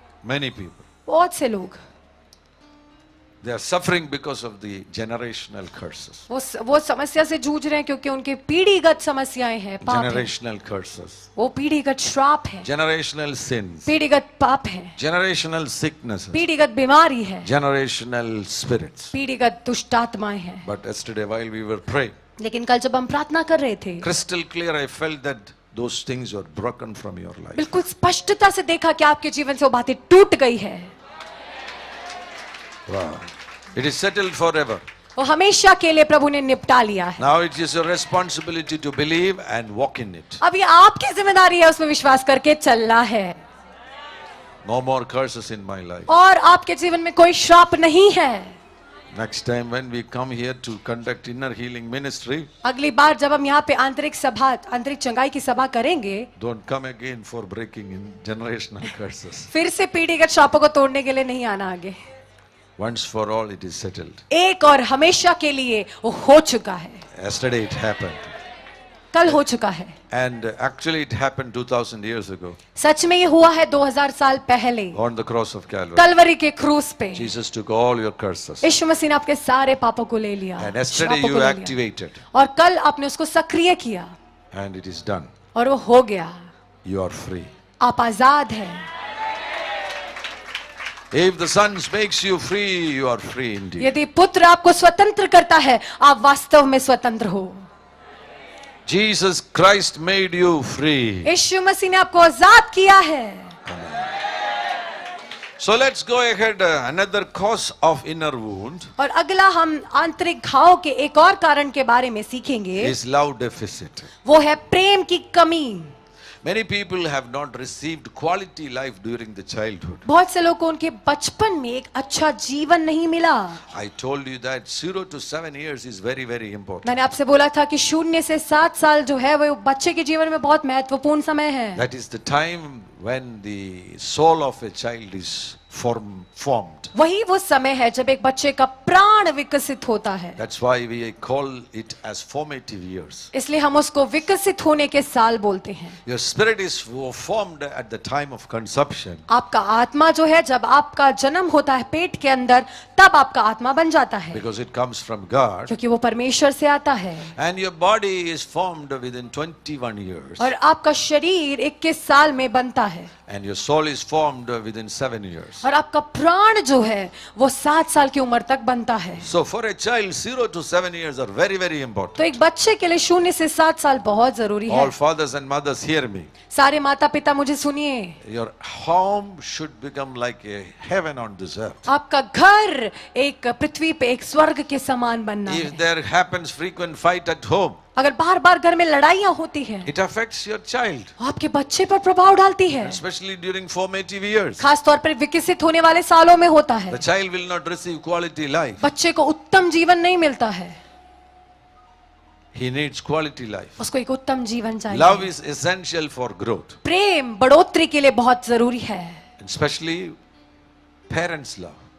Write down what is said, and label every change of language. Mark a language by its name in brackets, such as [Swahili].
[English] Many people, [Hindi] बहुत से लोग [English] they are suffering because of the generational curses. [Hindi] वो समस्या से जूझ रहे हैं क्योंकि उनके पीढ़ीगत समस्याएं हैं, पाप हैं। [English] Generational curses, [Hindi] वो पीढ़ीगत श्राप है, [English] generational sins, [Hindi] पीढ़ीगत पाप है, [English] generational sicknesses, [Hindi] पीढ़ीगत बीमारी है, [English] generational spirits. [Hindi] पीढ़ीगत दुष्टात्माएं हैं। [English] But yesterday while we were praying, [Hindi] लेकिन कल जब हम प्रार्थना कर रहे थे, [English] crystal clear I felt that those things were broken from your life. [Hindi] बिल्कुल स्पष्टता से देखा कि आपके जीवन से वो बातें टूट गई है। [English] Wow. It is settled forever. [Hindi] वो हमेशा के लिए प्रभु ने निपटा लिया है। [English] Now it is your responsibility to believe and walk in it. [Hindi] अब ये आपकी जिम्मेदारी है उसमें विश्वास करके चलना है। [English] No more curses in my life. [Hindi] और आपके जीवन में कोई श्राप नहीं है। [English] Next time when we come here to conduct inner healing ministry, [Hindi] अगली बार जब हम यहाँ पे आंतरिक सभा, आंतरिक चंगाई की सभा करेंगे, [English] don't come again for breaking in generational curses. [Hindi] फिर से पीढ़ीगत श्रापों को तोड़ने के लिए नहीं आना आगे। [English] Once for all it is settled. [Hindi] एक और हमेशा के लिए वो हो चुका है। [English] Yesterday it happened. [Hindi] कल हो चुका है। [English] And actually it happened 2000 years ago [Hindi] सच में ये हुआ है 2000 साल पहले, [English] on the cross of Calvary. [Hindi] Kalvari के क्रूस पे। [English] Jesus took all your curses. [Hindi] यीशु मसीह ने आपके सारे पापों को ले लिया, [English] And yesterday [Hindi] श्रापों [English] you [Hindi] को ले लिया। [English] activated. [Hindi] और कल आपने उसको सक्रिय किया [English] And it is done. [Hindi] और वो हो गया। [English] You are free. [Hindi] आप आजाद हैं। [English] If the Son makes you free, you are free indeed. [Hindi] यदि पुत्र आपको स्वतंत्र करता है, आप वास्तव में स्वतंत्र हो। [English] Jesus Christ made you free. [Hindi] यीशु मसीह ने आपको आजाद किया है। [English] So let's go ahead. Another cause of inner wound [Hindi] और अगला हम आंतरिक घाव के एक और कारण के बारे में सीखेंगे, [English] is love deficit. [Hindi] वो है प्रेम की कमी। [English] Many people have not received quality life during the childhood. [Hindi] बहुत से लोगों को उनके बचपन में एक अच्छा जीवन नहीं मिला। [English] I told you that 0 to 7 years is very, very important. [Hindi] मैंने आपसे बोला था कि 0 से 7 साल जो है वो बच्चे के जीवन में बहुत महत्वपूर्ण समय है। [English] That is the time when the soul of a child is formed. [Hindi] वही वो समय है जब एक बच्चे का प्राण विकसित होता है। [English] That's why we call it as formative years. [Hindi] इसलिए हम उसको विकसित होने के साल बोलते हैं। [English] Your spirit is formed at the time of conception. [Hindi] आपका आत्मा जो है जब आपका जन्म होता है पेट के अंदर, तब आपका आत्मा बन जाता है, [English] Because it comes from God. [Hindi] क्योंकि वो परमेश्वर से आता है। [English] And your body is formed within 21 years. [Hindi] और आपका शरीर 21 साल में बनता है, [English] And your soul is formed within 7 years. [Hindi] और आपका प्राण जो है वो 7 साल की उम्र तक बनता है। [English] So for a child, 0 to 7 years are very, very important. [Hindi] तो एक बच्चे के लिए 0 से 7 साल बहुत जरूरी है। [English] All fathers and mothers hear me. [Hindi] सारे माता पिता मुझे सुनिए, [English] Your home should become like a heaven on this earth. [Hindi] आपका घर एक पृथ्वी पे एक स्वर्ग के समान बनना [English] If [Hindi] है। [English] there happens frequent fight at home, [Hindi] अगर बार बार घर में लड़ाइयाँ होती हैं, [English] it affects your child, [Hindi] आपके बच्चे पर प्रभाव डालती है। [English] especially during formative years. [Hindi] खास तौर पर विकसित होने वाले सालों में होता है। [English] The child will not receive quality life. [Hindi] बच्चे को उत्तम जीवन नहीं मिलता है, [English] He needs quality life. [Hindi] उसको एक उत्तम जीवन चाहिए। [English] Love is essential for growth, [Hindi] प्रेम बढ़ोतरी के लिए बहुत जरूरी है, [English] especially parents' love,